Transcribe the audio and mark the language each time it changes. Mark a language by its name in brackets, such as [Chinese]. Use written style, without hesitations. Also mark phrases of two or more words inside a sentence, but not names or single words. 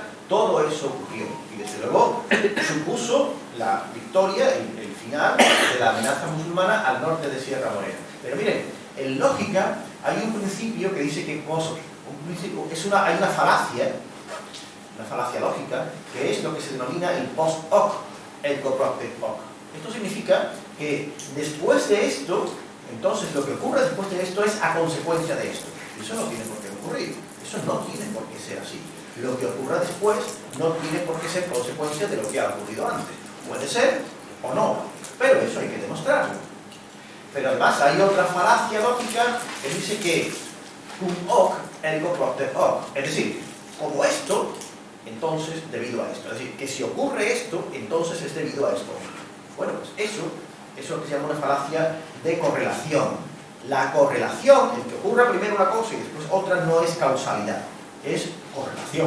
[Spanish] Todo eso ocurrió y desde luego supuso la victoria, el final de la amenaza musulmana al norte de Sierra Morena. Pero miren, en lógica hay un principio que dice que hay una falacia lógica, que es lo que se denomina el [Latin] post hoc, ergo propter hoc. [Spanish] Esto significa que después de esto, entonces lo que ocurre después de esto es a consecuencia de esto. Eso no tiene por qué ocurrir, eso no tiene por qué ser así. Lo que ocurra después no tiene por qué ser consecuencia de lo que ha ocurrido antes. Puede ser o no, pero eso hay que demostrarlo. Pero además hay otra falacia lógica que dice que [Latin] cum hoc ergo propter hoc. [Spanish] Es decir, como esto, entonces debido a esto. Es decir, que si ocurre esto, entonces es debido a esto. Bueno, pues eso es lo que se llama una falacia de correlación. La correlación, el que ocurra primero una cosa y después otra, no es causalidad, es correlación.